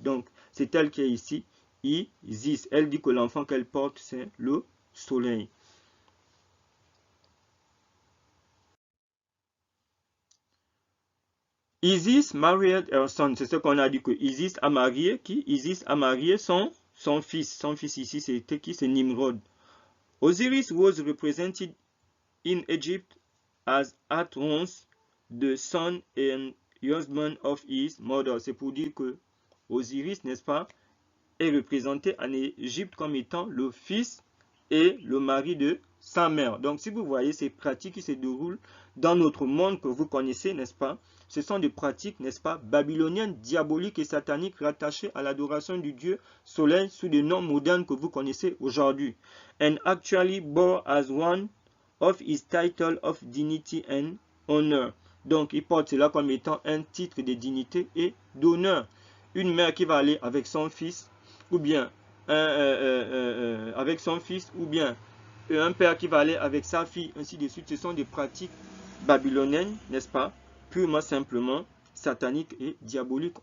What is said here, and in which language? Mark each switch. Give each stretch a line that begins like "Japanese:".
French: Donc, c'est elle qui est ici, Isis. Elle dit que l'enfant qu'elle porte, c'est le soleil.
English: Isis married her son.
French: C'est ce qu'on a dit que Isis a marié qui? Isis a marié son fils. Son fils ici, c'était qui? C'est Nimrod.
English: Osiris was represented in Egypt as at once the son and husband of his mother.
French: C'est pour dire que Osiris, n'est-ce pas, est représenté en Égypte comme étant le fils et le mari de sa mère. Donc si vous voyez ces pratiques qui se déroulent dans notre monde que vous connaissez, n'est-ce pas, ce sont des pratiques, n'est-ce pas, babyloniennes, diaboliques et sataniques rattachées à l'adoration du dieu soleil sous des noms modernes que vous connaissez aujourd'hui.
English: And actually bore as one of his title of dignity and honor.
French: Donc il porte cela comme étant un titre de dignité et d'honneur. Une mère qui va aller avec son fils, ou bien avec son fils, ou bien un père qui va aller avec sa fille, ainsi de suite. Ce sont des pratiques babyloniennes, n'est-ce pas, purement simplement sataniques et diaboliques.